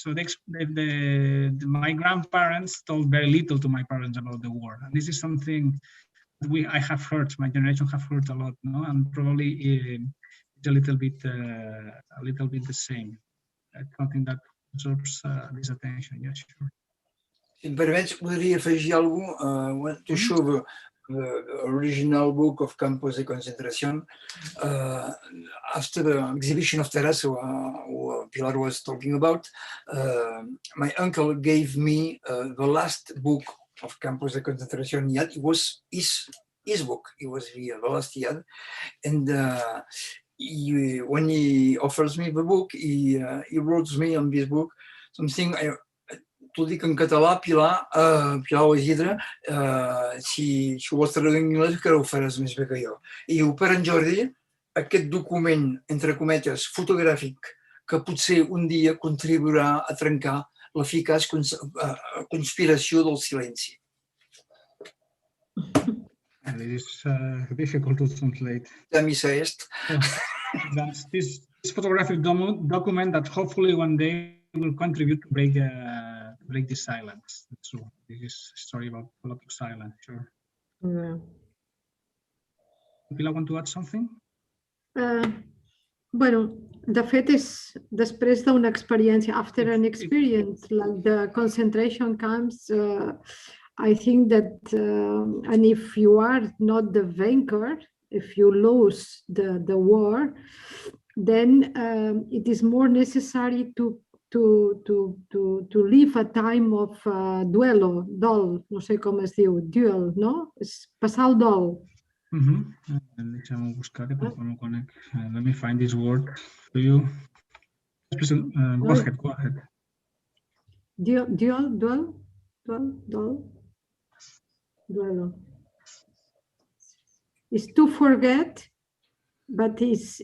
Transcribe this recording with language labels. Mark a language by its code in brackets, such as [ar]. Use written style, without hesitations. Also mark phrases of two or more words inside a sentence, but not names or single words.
[en] So my grandparents told very little to my parents about the war, and this is something I have heard. My generation have heard a lot, no, and probably it's a little bit the same. Something that absorbs this attention. Yeah, sure. [ca] Si em permets, podria afegir alguna cosa [en] to show the original book of Campos de Concentración. After the exhibition of Terrace, who Pilar was talking about, my uncle gave me the last book of Campos de Concentración. It was his book. It was the last he had, and when he offers me the book, he wrote me on this book something. [ca] T'ho dic en català, Pilar o Isidre, si ho vols traduir en anglès, que ho faràs més bé que jo. I diu, per en Jordi, aquest document, entre cometes, fotogràfic, que potser un dia contribuirà a trencar l'eficaç conspiració del silenci. [en] It is difficult to translate. [la] La missa est. [en] That's this photographic document that hopefully one day will contribute to break the silence. That's true. This is a story about political silence, sure. Yeah. Pilar, want to add something? [ca] Bueno, de fet és després d'una experiència, [en] after an experience like the concentration camps, I think that, and if you are not the vanquisher, if you lose the war, then it is more necessary to live a time of duelo, dol, [ca] no sé com es diu, [en] duel, no? [ca] És passar el dol. Deixa'm buscar, perquè no conec. [en] Let me find this word for you. Go ahead. [es] Duelo. [en] Is to forget, but is